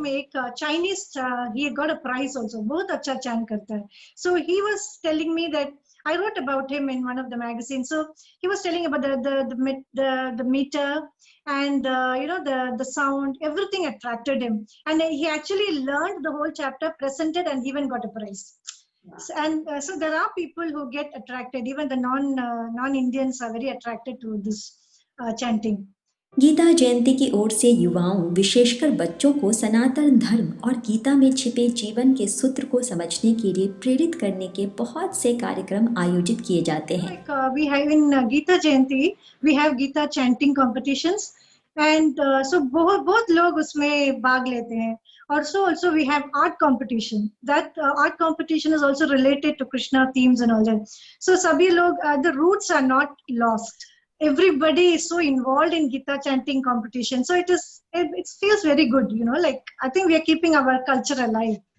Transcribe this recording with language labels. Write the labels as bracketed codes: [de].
[hi] में एक Chinese [en] he got a prize also, [hi] बहुत अच्छा chant करता है. [en] So he was telling me that I wrote about him in one of the magazines. So he was telling about the meter and the sound, everything attracted him, and he actually learned the whole chapter, presented, and even got a prize. And so there are people who get attracted. Even the non-Indians are very attracted to this chanting. [hi] Gita Jayanti की ओर से युवाओं, विशेषकर बच्चों को सनातन धर्म और गीता में छिपे जीवन के सूत्र को समझने के लिए प्रेरित करने के बहुत से कार्यक्रम आयोजित किए जाते हैं। [en] We have in Gita Jayanti, we have Gita chanting competitions, and so [hi] बहुत लोग उसमें भाग लेते हैं. [en] Also we have art competition. That art competition is also related to Krishna themes and all that. So [hi] सभी लोग, [en] the roots are not lost. Everybody is so involved in Gita chanting competition, so it feels very good, like I think we are keeping our culture alive.